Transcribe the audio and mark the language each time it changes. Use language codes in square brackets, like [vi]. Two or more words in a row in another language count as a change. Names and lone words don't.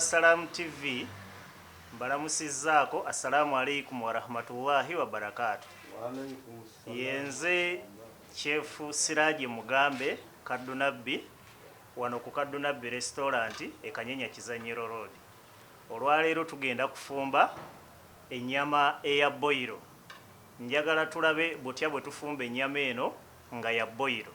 [lg] Salaam TV mbalamusizzaako [ar] السلام عليكم ورحمة الله وبركاته. [lg] Yenze Chef Siraje Mugambe Kadunabbi wano ku Kadunabbi restaurant e Kanyenya Kizanyiro Road. Olwaleero tugenda kufumba ennyama eya boiro. Njagala tulabe butya bwe tufumba ennyama eno nga ya boiro.